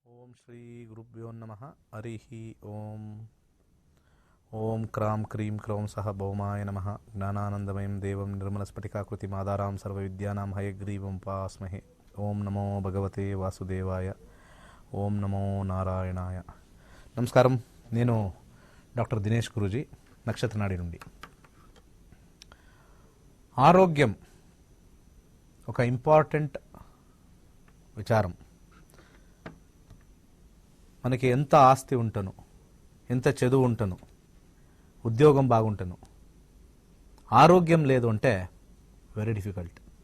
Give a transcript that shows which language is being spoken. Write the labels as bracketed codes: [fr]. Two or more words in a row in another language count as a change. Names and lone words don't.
[sa] श्री गुरुभ्यो नमः। हरि ओम। ओम क्रां क्रीं क्रौं सह भौमाय नमः। ज्ञानानंदमयं देवं निर्मलस्फटिकाकृतिमाधारां सर्वविद्यानां हयग्रीवं उपास्महे। ओम नमो भगवते वासुदेवाय। ओम नमो नारायणाय। [te] నమస్కారం, నేను డాక్టర్ దినేష్ గురూజీ, నక్షత్రనాడి నుండి. ఆరోగ్యం ఒక ఇంపార్టెంట్ విచారం. మనకి ఎంత ఆస్తి ఉంటను, ఎంత చదువు ఉంటను, ఉద్యోగం బాగుంటను, ఆరోగ్యం లేదు అంటే [en] very difficult.